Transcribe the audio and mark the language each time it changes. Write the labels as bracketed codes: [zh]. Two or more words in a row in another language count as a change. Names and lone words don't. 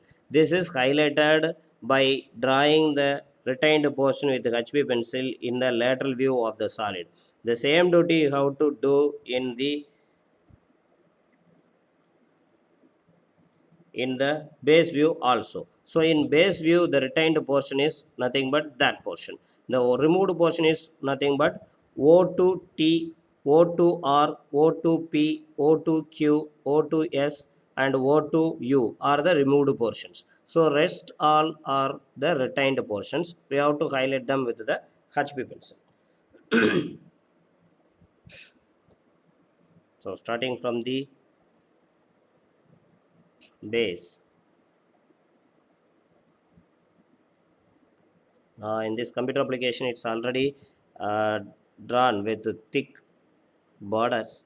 [en] This is highlighted by drawing the retained portion with HB pencil in the lateral view of the solid. The same duty you have to do in the base view also. So in base view the retained portion is nothing but that portion. The removed portion is nothing but O2T, O2R, O2P, O2Q, O2S and O2U are the removed portions. So rest all are the retained portions. We have to highlight them with the HB pencil. So starting from the base, in this computer application it's already uh, drawn with thick borders.